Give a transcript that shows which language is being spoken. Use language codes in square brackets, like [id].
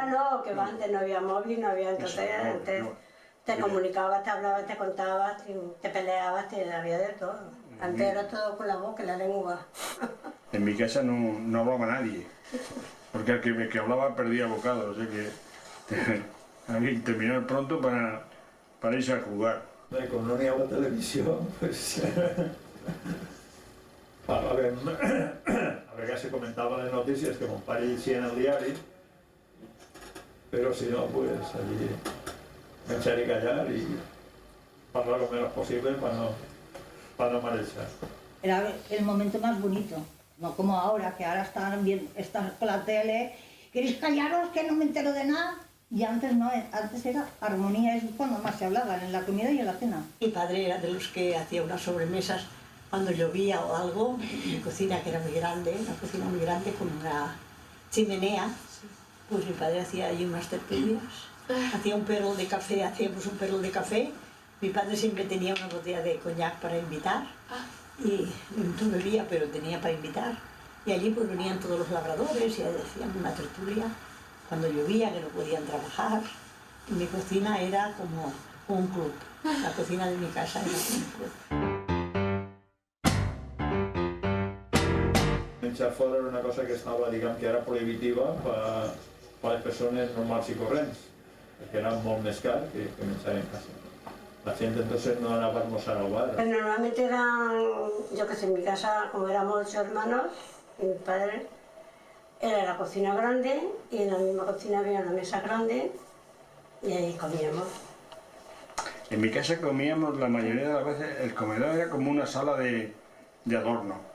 [es] Ahora no, que antes no había móvil, no había, entonces antes te comunicabas, te hablabas, te contabas, te peleabas, había de todo. Antes era todo con la boca y la lengua. En mi casa no hablaba nadie, porque el que hablaba perdía bocado, o sea que había que terminar pronto para irse a jugar. [ca] Com no n'hi havia televisió, pues, a vegades se comentaven les notícies que mon pare llegia en el diari, però si no, [es] pues allí pensar y callar y hablar lo menos posible para no marejar. Era el momento más bonito, no como ahora, que ahora están con la tele, ¿queréis callaros que no me entero de nada? Y antes no, antes era armonía, es cuando más se hablaban, en la comida y en la cena. Mi padre era de los que hacía unas sobremesas cuando llovía o algo, mi cocina que era muy grande, una cocina muy grande con una chimenea, pues mi padre hacía allí unas tertulias, hacía un perro de café, hacíamos un perro de café, mi padre siempre tenía una botella de coñac para invitar, y no bebía, pero tenía para invitar, y allí pues venían todos los labradores y hacían una tertulia, cuando llovía que no podían trabajar, y mi cocina era como un club, la cocina de mi casa era un club. [ca] Menjar fora era una cosa que estava, diguem, que era prohibitiva per a les persones normals i corrents, perquè era molt més car que menjar en casa. [es] La gente entonces no anava a almorzar al bar. Pero normalmente eran, yo que sé, en mi casa, como éramos 8 hermanos, mi padre, era la cocina grande y en la misma cocina había una mesa grande y ahí comíamos. En mi casa comíamos la mayoría de las veces, el comedor era como una sala de adorno.